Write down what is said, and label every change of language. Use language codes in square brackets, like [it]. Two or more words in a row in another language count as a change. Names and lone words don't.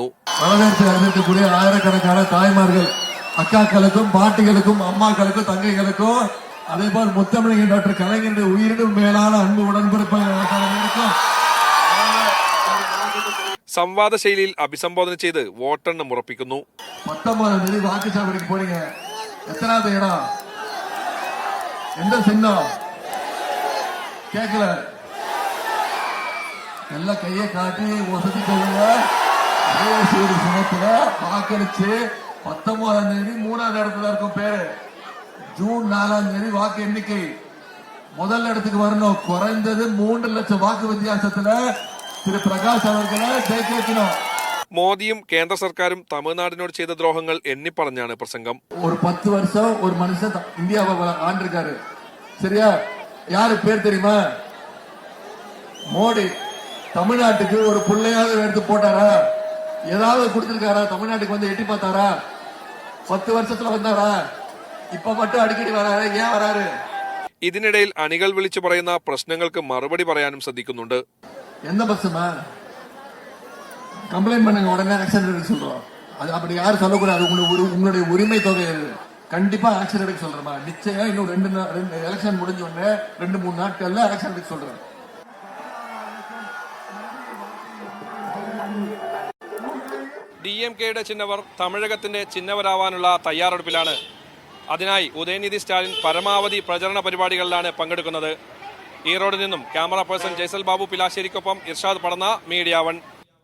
[ta] ஆயிரக்கணக்கான தாய்மார்கள், அக்காக்களுக்கும் பாட்டிகளுக்கும் அம்மாக்களுக்கும் தங்கைகளுக்கும் அதேபோல முத்தமிழ் டாக்டர் கலைஞருடைய உயிரினும் மேலான அன்பு உடன்பிறப்பு. [ml] സംവാദ ശൈലിയിൽ അഭിസംബോധന ചെയ്ത് വോട്ടെണ്ണം ഉറപ്പിക്കുന്നു. [ta] 19 தேதி வாக்குச்சாவடிக்கு போறீங்க. எத்தனாவது இடம்? எந்த சின்னம் கேட்கல? எல்லாம் கையை காட்டி வசதி சொல்லுங்க. சின்னத்துல வாக்களிச்சு 19ஆம் தேதி 3வது இடத்துல இருக்கும் பேரு. ஜூன் 4ஆம் தேதி வாக்கு எண்ணிக்கை முதல் இடத்துக்கு வரணும். குறைந்தது 3 லட்சம் வாக்கு வித்தியாசத்துல திரு பிரகாஷ் அவர்களை ஜெயிக்க வைக்கணும். [ml] മോദിയും കേന്ദ്ര സർക്കാരും തമിഴ്നാടിനോട് ചെയ്ത ദ്രോഹങ്ങൾ എണ്ണിപ്പറഞ്ഞാണ് പ്രസംഗം. [ta] ഒരു 10 வருஷம் ஒரு மனுஷன் இந்தியாவை ஆண்டிருக்காரு. சரியா? யாரு பேர் தெரியுமா? மோடி. தமிழ்நாட்டுக்கு ஒரு புள்ளையாவது எடுத்து போட்டாரா? ஏதாவது கொடுத்திருக்காரா? தமிழ்நாட்டுக்கு வந்து எட்டி பார்த்தாரா? 10 வருஷத்துல வந்தாரா? இப்ப மட்டும் அடிக்கடி வராரு. ஏன் வராரு? [ml] ഇതിനിടയിൽ അണികൾ വിളിച്ചു പറയുന്ന പ്രശ്നങ്ങൾക്ക് മറുപടി പറയാനും ശ്രദ്ധിക്കുന്നുണ്ട്. [ta] எந்த பஸ்ஸுமா கம்ப்ளைண்ட் பண்ணுங்க, உடனே ஆக்ஷன் எடுக்க சொல்றோம். அது அப்படி யாரும் சொல்லக்கூடாது. உங்களுடைய உரிமை தொகை கண்டிப்பா ஆக்ஷன் எடுக்க சொல்றேன். நிச்சயம் இன்னும் 2 எலெக்ஷன் முடிஞ்ச உடனே 2-3 நாட்கள்ல ஆக்ஷன் எடுக்க சொல்றேன். [ml] DMKയുടെ ചിഹ്നവർ തമിഴകത്തിന്റെ ചിഹ്നവരാവാനുള്ള തയ്യാറെടുപ്പിലാണ്. അതിനായി ഉദയനിധി സ്റ്റാലിൻ പരമാവധി പ്രചരണ പരിപാടികളിലാണ് പങ്കെടുക്കുന്നത്. ഈറോഡിൽ നിന്നും ക്യാമറ പേഴ്സൺ ജയ്സൽ ബാബു പിലാശ്ശേരിക്കൊപ്പം ഇർഷാദ് പടന്ന, മീഡിയ 1.